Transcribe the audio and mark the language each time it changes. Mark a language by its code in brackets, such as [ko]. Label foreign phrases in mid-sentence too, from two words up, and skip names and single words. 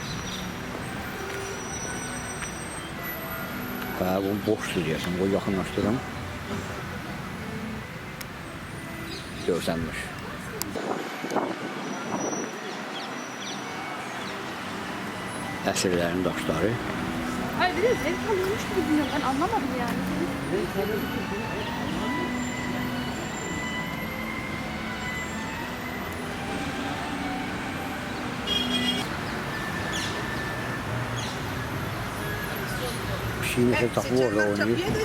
[az] Bu boşdur deyəsən, o yaxınlaşdırım. Görsənmiş. Əsrlərin daşları. [tr] Hayır, bir de zevk alıyormuş gibi dinliyorum. Ben anlamadım yani. Şimdi hep tapu orada oynuyor.